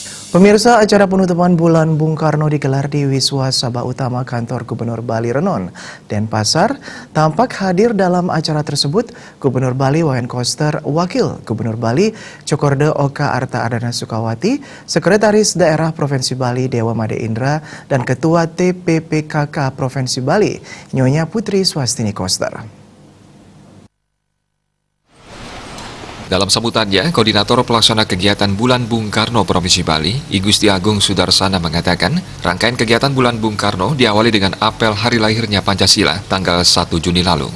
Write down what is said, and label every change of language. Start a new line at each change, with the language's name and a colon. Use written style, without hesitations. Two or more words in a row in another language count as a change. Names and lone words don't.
Indonesian: Pemirsa, acara penutupan Bulan Bung Karno digelar di Wiswa Sabah Utama Kantor Gubernur Bali Renon. Denpasar tampak hadir dalam acara tersebut Gubernur Bali Wayan Koster, Wakil Gubernur Bali Cokorda Oka Arta Ardana Sukawati, Sekretaris Daerah Provinsi Bali Dewa Made Indra, dan Ketua TPPKK Provinsi Bali Nyonya Putri Swastini Koster. Dalam sambutannya, Koordinator Pelaksana Kegiatan Bulan Bung Karno Provinsi Bali, I Gusti Agung Sudarsana mengatakan, rangkaian kegiatan Bulan Bung Karno diawali dengan apel hari lahirnya Pancasila tanggal 1 Juni lalu.